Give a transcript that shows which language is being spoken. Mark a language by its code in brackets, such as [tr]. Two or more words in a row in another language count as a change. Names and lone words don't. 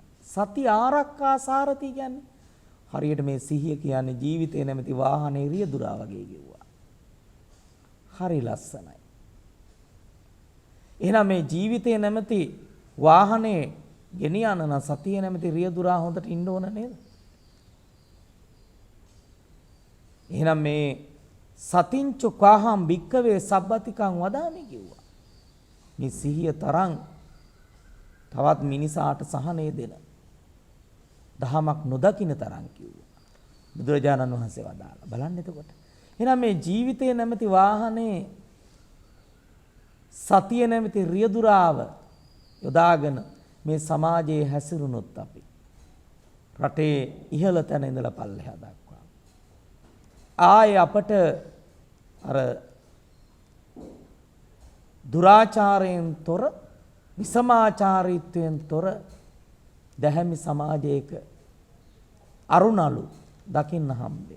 [pi] සති ආරක්ඛා සාරති [si] කියන්නේ හරියට මේ සිහිය කියන්නේ ජීවිතේ නැමැති වාහනේ රියදුරා වගේ කිව්වා. හරි ලස්සනයි. එහෙනම් මේ ජීවිතේ නැමැති වාහනේ ගෙනියන නම් සතිය නැමැති රියදුරා හොඳට ඉන්න ඕන නේද? එහෙනම් මේ [pi] සතිංච කාහම් භික්කවේ සබ්බතිකං වදාමි කිව්වා. [si] මේ සිහිය තරම් තවත් මිනිසාට සහනය දෙන දහමක් නොදකින්න තරම් කිව්වා. බුදුරජාණන් වහන්සේ වදාළා. බලන්න එතකොට. එහෙනම් මේ ජීවිතයේ නැමැති වාහනේ සතිය නැමැති රියදුරාව යොදාගෙන මේ සමාජයේ හැසිරුණොත් අපි රටේ ඉහළ තැන ඉඳලා පල්ලෙහා දක්වා ආයේ අපට අර දුරාචාරයෙන් තොර විසමාචාරීත්වයෙන් තොර දැහැමි සමාජයක අරුණලු දකින්න හම්බේ.